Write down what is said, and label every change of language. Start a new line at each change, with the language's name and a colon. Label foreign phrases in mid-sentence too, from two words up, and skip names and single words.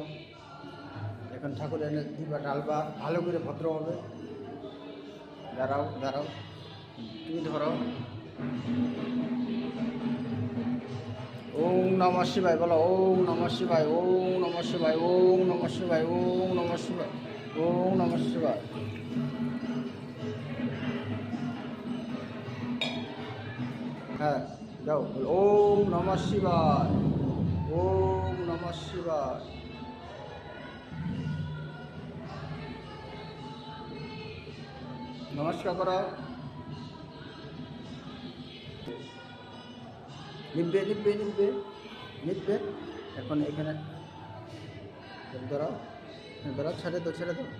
Bangla: এখন ঠাকুর এনে দিবা, ডালবা, ভালো করে ভদ্র হবে। দাঁড়াও, দাঁড়াও, তুমি ধরো।
Sanskrit: ওম নমঃ শিবায় বলো, ওম নমঃ শিবায়, ওম নমঃ শিবায়, ওম নমঃ শিবায়, ওম নমঃ শিবায়, ওম নমঃ শিবায়।
Bangla: হ্যাঁ, যাও,
Sanskrit: ওম নমঃ শিবায়, ওম নমঃ শিবায়।
Bangla: নমস্কার করো, নিববে, নিববে, নিববে, নিববে। এখন এখানে ধরো, ধরো, ছেড়ে দাও, ছেড়ে দাও।